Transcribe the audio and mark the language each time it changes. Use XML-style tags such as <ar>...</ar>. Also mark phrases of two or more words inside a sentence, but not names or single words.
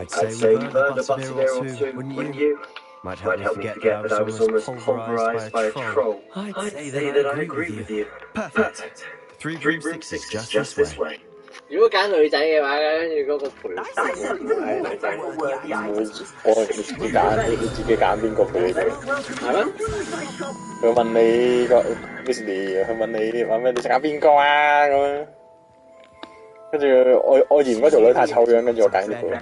<en>I'd say we've earned a Buster or two, wouldn't you? Might help me forget that I was almost pulverized by a troll. I'd say that I agree with you. Perfect. 3 room 6 is just this way.</en> <yue>如果揀女仔嘅話，跟住嗰個陪係女仔，我你自己揀邊個陪你哋？係咩？佢問你個 Weasley， 佢問你話咩？你想揀邊個啊？咁樣，跟住我嫌嗰條女太醜樣，跟住我揀呢個。</yue>